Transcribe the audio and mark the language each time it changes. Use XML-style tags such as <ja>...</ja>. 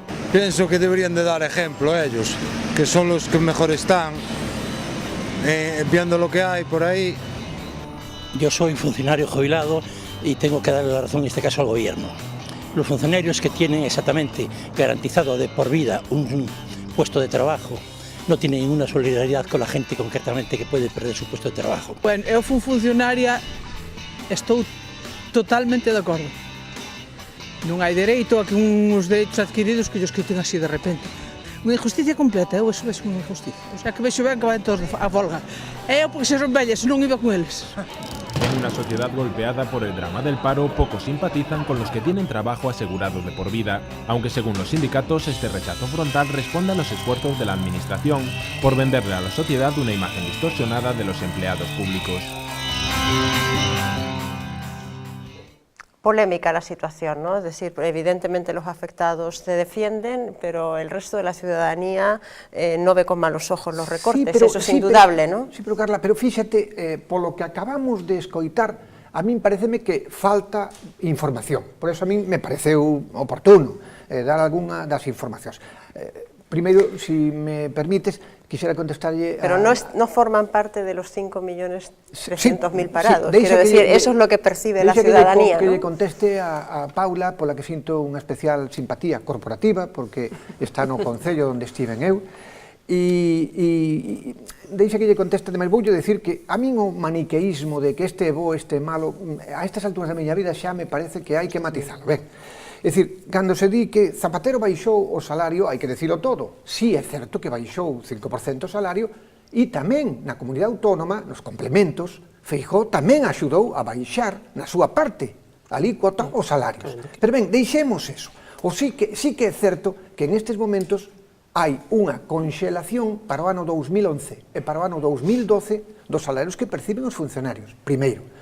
<es>Pienso que deberían de dar ejemplo a ellos, que son los que mejor están, viendo lo que hay por ahí. Yo soy funcionario jubilado y tengo que darle la razón en este caso al gobierno. Los funcionarios que tienen exactamente garantizado de por vida un puesto de trabajo no tienen ninguna solidaridad con la gente concretamente que puede perder su puesto de trabajo.</es> <gl>Bueno, eu fui funcionaria, estou totalmente de acordo. Non hai dereito a que uns dereitos adquiridos que os quiten así de repente. Unha injusticia completa, eu eso é unha injusticia. O sea, que vexo ben que van todos a folga. E eu porque se son vellas, non iba con eles.</gl> <es>En una sociedad golpeada por el drama del paro, pocos simpatizan con los que tienen trabajo asegurado de por vida, aunque según los sindicatos este rechazo frontal responde a los esfuerzos de la administración por venderle a la sociedad una imagen distorsionada de los empleados públicos. Polémica la situación, ¿no? Es decir, evidentemente los afectados se defienden, pero el resto de la ciudadanía no ve con malos ojos los recortes, sí, pero, eso es indudable, ¿no?</es> <gl>Sí, pero Carla, pero fíxate, polo que acabamos de escoitar, a min pareceme que falta información, por eso a min me pareceu oportuno dar algunha das informacións. Primeiro, si me permites, quisiera contestarlle a...</gl> <es>Pero no forman parte de los 5.300.000 parados, quiero decir, eso es lo que percibe la ciudadanía, que ¿no?</es> <gl>le conteste a Paula, pola que sinto unha especial simpatía corporativa, porque está no concello onde estiven eu, e deixa que lle conteste, ademais voulle decir que a min o maniqueísmo de que este é bo, este é malo, a estas alturas da miña vida xa me parece que hai que matizalo, ben. É dicir, cando se di que Zapatero baixou o salario, hai que dicilo todo. Sí, é certo que baixou 5% o salario e tamén na comunidade autónoma, nos complementos, Feijóo tamén axudou a baixar na súa parte a alícuota os salarios. Pero ben, deixemos eso. O sí que é certo que en estes momentos hai unha conxelación para o ano 2011 e para o ano 2012 dos salarios que perciben os funcionarios, primeiro.</gl>